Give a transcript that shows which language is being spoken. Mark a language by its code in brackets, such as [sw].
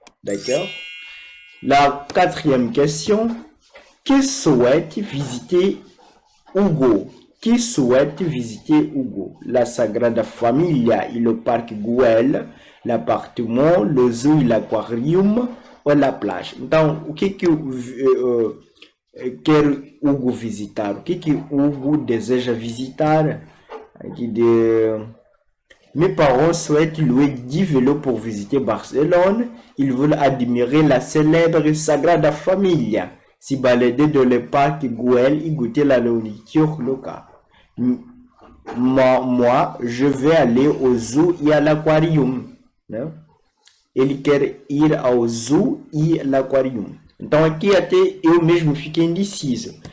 [fr] D'accord? La quatrième question. Qui souhaite visiter Hugo? Qui souhaite visiter Hugo? La Sagrada Familia et le parc Güell, l'appartement, le zoo et l'aquarium ou la plage. [pt] Então, o que quer Hugo visitar? O que Hugo deseja visitar? [fr] Aqui Mes parents souhaitent louer 10 vélos pour visiter Barcelone. Ils veulent admirer la célèbre Sagrada Familia, s'y balader dans le parc Güell et goûter la nourriture locale. Moi, je vais aller au zoo et à l'aquarium. [pt] Né? Ele quer ir ao zoo e l'aquarium. Então, aqui até eu mesmo fiquei indeciso.